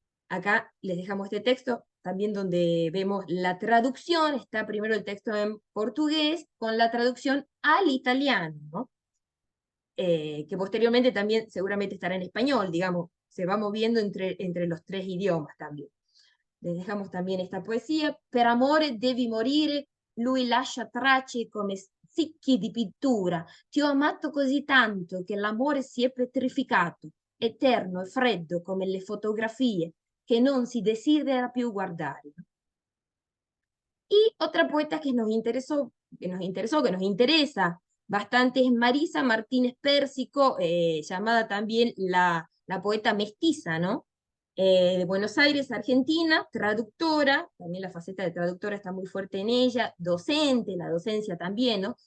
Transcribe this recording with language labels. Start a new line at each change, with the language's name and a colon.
Spanish: Acá les dejamos este texto, también donde vemos la traducción, está primero el texto en portugués, con la traducción al italiano, ¿no? Que posteriormente también seguramente estará en español, digamos, se va moviendo entre los tres idiomas también. Les dejamos también esta poesia.
Italian: Per amore devi morire, lui lascia tracce come sicchi di pittura. Ti ho amato così tanto che l'amore si è petrificato, eterno e freddo come le fotografie, che non si desidera più guardare.
Spanish: Y otra poeta que nos interesa bastante es Marisa Martínez Pérsico, llamada también la poeta mestiza, ¿no? De Buenos Aires, Argentina, traductora, también la faceta de traductora está muy fuerte en ella, docente, la docencia también, ¿no?